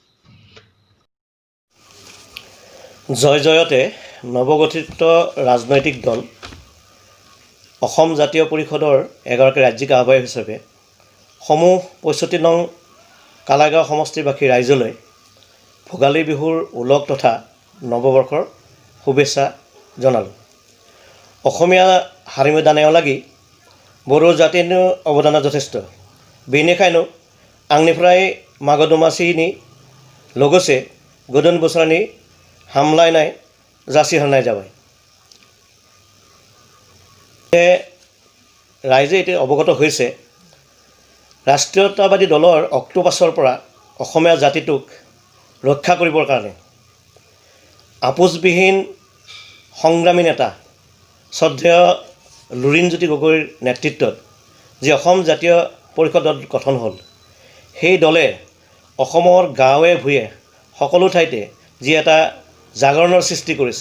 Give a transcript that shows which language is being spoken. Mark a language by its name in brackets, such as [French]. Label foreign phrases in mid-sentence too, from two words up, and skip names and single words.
[Assamese] জয় জয়তে নৱগঠিত ৰাজনৈতিক দল অসম জাতীয় পৰিষদৰ এগৰাকী ৰাজ্যিক আহ্বায়ক হিচাপে সমূহ ৬৫ নং কালাইগাঁও সমষ্টিবাসী ৰাইজলৈ ভোগালী বিহুৰ উলগ তথা নৱবৰ্ষৰ শুভেচ্ছা জনালোঁ। অসমীয়া হাৰিমুদানেও লাগি বড়ো জাতিনো অৱদান যথেষ্ট [Bodo] बेनिखायनो आंनिफ्राय मागो दमासिनि लोगोसे गोदान बोसोरनि हामलायनाय जासिहरनाय जाबाय। [Assamese] ৰাইজে এতি অৱগত হৈছে ৰাষ্ট্ৰীয়তাবাদী दলৰ অক্টোপাছৰ পৰা অসমীয়া জাতিটোক ৰক্ষা কৰিবৰ কাৰণে আপোচবিহীন সংগ্ৰামী নেতা শ্ৰদ্ধেয় লুৰিণজ্যোতি গগৈৰ নেতৃত্বত যি অসম জাতীয় পৰিষদ গঠন হ'ল, সেই দলে অসমৰ গাঁৱে ভূঞে সকলো ঠাইতে যি এটা জাগৰণৰ সৃষ্টি কৰিছে।